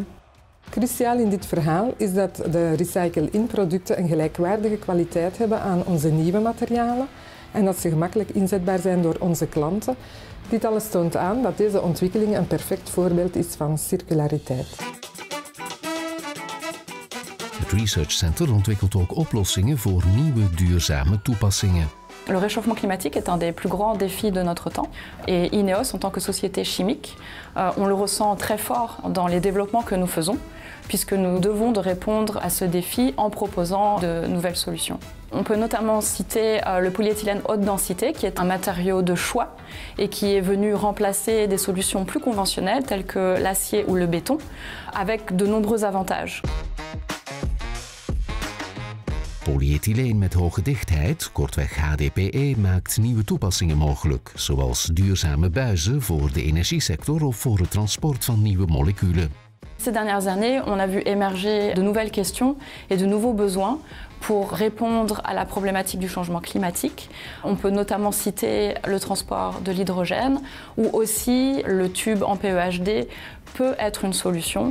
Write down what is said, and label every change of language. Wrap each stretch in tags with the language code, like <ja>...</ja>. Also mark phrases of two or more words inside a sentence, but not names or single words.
<nl>Cruciaal in dit verhaal is dat de recycle-in-producten een gelijkwaardige kwaliteit hebben aan onze nieuwe materialen en dat ze gemakkelijk inzetbaar zijn door onze klanten. Dit alles toont aan dat deze ontwikkeling een perfect voorbeeld is van circulariteit. Het Research Center ontwikkelt ook oplossingen voor nieuwe duurzame toepassingen.</nl> <fr>Le réchauffement climatique est un des plus grands défis de notre temps et INEOS, en tant que société chimique, on le ressent très fort dans les développements que nous faisons puisque nous devons de répondre à ce défi en proposant de nouvelles solutions. On peut notamment citer le polyéthylène haute densité qui est un matériau de choix et qui est venu remplacer des solutions plus conventionnelles telles que l'acier ou le béton avec de nombreux avantages.</fr> <nl>Polyethyleen met hoge dichtheid, kortweg HDPE, maakt nieuwe toepassingen mogelijk, zoals duurzame buizen voor de energiesector of voor het transport van nieuwe moleculen.</nl> <fr>Ces dernières années, on a vu émerger de nouvelles questions et de nouveaux besoins pour répondre à la problématique du changement climatique. On peut notamment citer le transport de l'hydrogène ou aussi le tube en PEHD peut être une solution.</fr>